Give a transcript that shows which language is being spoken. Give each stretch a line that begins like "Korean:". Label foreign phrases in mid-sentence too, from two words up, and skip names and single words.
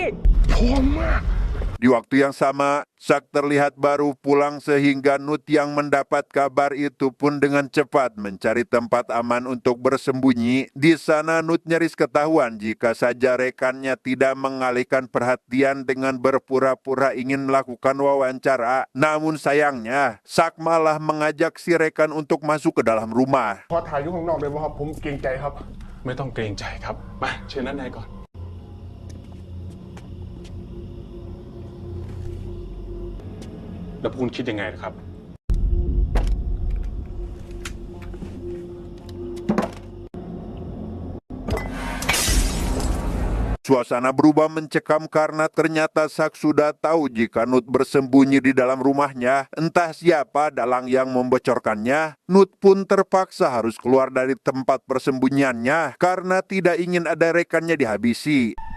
Indonesian: Di waktu yang sama, Sak terlihat baru pulang sehingga Nut yang mendapat kabar itu pun dengan cepat mencari tempat aman untuk bersembunyi. Di sana Nut nyaris ketahuan jika saja rekannya tidak mengalihkan perhatian dengan berpura-pura ingin melakukan wawancara. Namun sayangnya, Sak malah mengajak si rekan untuk masuk ke dalam rumah.
Thai: ขอถ่ายอยู่ข้างนอกได้ไหมครับผมเกรงใจครับ ไม่ต้องเกรงใจครับ มาเชิญด้านในก่อน แล้วคุณคิดยังไงนะครับ
Indonesian: Suasana berubah mencekam karena ternyata Sak sudah tahu jika Nut bersembunyi di dalam rumahnya. Entah siapa dalang yang membocorkannya. Nut pun terpaksa harus keluar dari tempat persembunyiannya karena tidak ingin ada rekannya dihabisi.